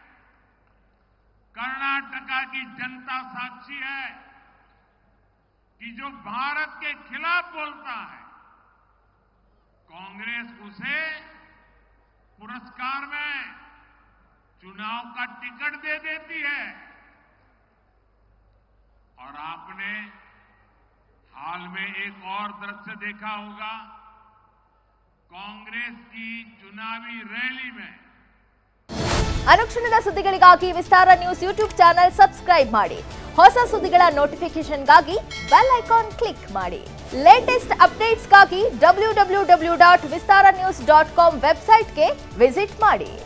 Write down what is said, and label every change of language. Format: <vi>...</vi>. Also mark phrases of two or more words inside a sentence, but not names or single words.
<hi>कर्नाटका की जनता साक्षी है कि जो भारत के खिलाफ बोलता है कांग्रेस उसे पुरस्कार में चुनाव का टिकट दे देती है। और आपने हाल में एक और दृश्य देखा होगा, कांग्रेस की चुनावी रैली में।</hi> <kn>ಅನುಕ್ಷಣದ ಸುದ್ದಿಗಳಿಗಾಗಿ ವಿಸ್ತಾರ ನ್ಯೂಸ್</kn> <en>YouTube channel subscribe</en> <kn>ಮಾಡಿ. ಹೊಸ ಸುದ್ದಿಗಳ ನೋಟಿಫಿಕೇಶನ್ಗಾಗಿ</kn> <en>bell icon click</en> <kn>ಮಾಡಿ.</kn> <en>latest updates</en> <kn>www.vistaranews.com</kn> <en>website visit</en> <kn>ಮಾಡಿ.</kn>